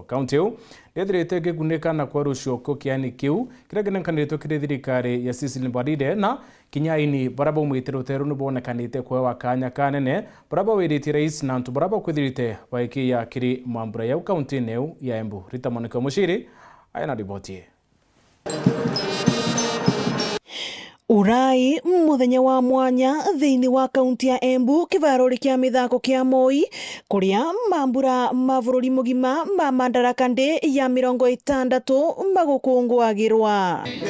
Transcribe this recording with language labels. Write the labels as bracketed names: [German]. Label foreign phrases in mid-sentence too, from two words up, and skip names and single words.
[Embu] Kaunti yo ndethirite kiguneka na kwa rushoko kiani kiu kiragenankanitwe kiri thirikari ya Cecily Mbarire na kinyaini baraba mwitero teru nubonekanite kwa wakanya kanene baraba wiriti rais na ntu baraba kwithirite baiki ya kiri mambura ya kaunti neu ya Embu. Rita Monica Mushiri ayana riboti. Urai muthenya wa mwanya thiini wa kaunti ya Embu kivarori kia mithako kia Moi kuria mambura mavururi mugima ma Madaraka Day ya 60 magukungwagirwa.